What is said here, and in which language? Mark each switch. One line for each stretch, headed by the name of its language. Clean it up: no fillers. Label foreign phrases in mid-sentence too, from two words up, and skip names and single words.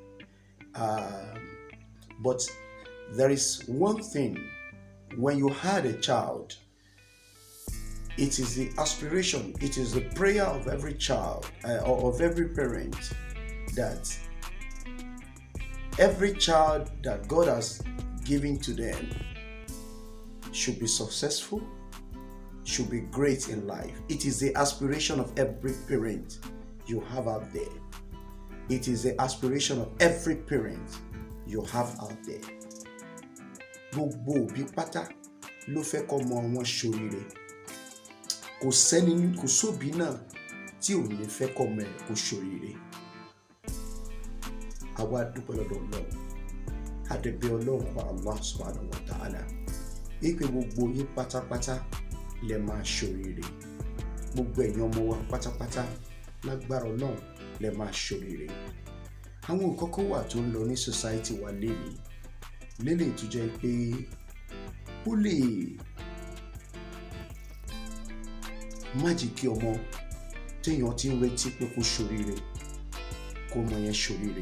English: But there is one thing: when you had a child, it is the aspiration, it is the prayer of every child or of every parent that every child that God has given to them should be successful, should be great in life. It is the aspiration of every parent you have out there. It is the aspiration of every parent you have out there.
Yoruba: Gbogbo òbí pátá ló fẹ́ kọ́ ọmọ wọn ṣoríire. Kò sóbí náà tí ò ní fẹ́ kọ́ ọmọ ẹ̀ kó ṣoríire. Àwa dúpẹ́ lọ́dọ̀ Ọlọ́run, àdẹ̀bẹ̀ Ọlọ́run wa
Arabic: الله سبحانه وتعالى,
Yoruba: ìpè gbogbo yín pátápátá lẹ máa ṣoríire. Gbogbo ẹ̀yin ọmọ wa pátápátá lágbára Ọlọ́run lẹ máa ṣoríire. Àwọn nǹkan kan wà tó ń lọ ní society wa lélẹ̀ tó jẹ́ pé ó lè má jẹ́ kí ọmọ téèyàn ti ń retí pé kó ṣoríire kó ọmọ yẹn ṣoríire.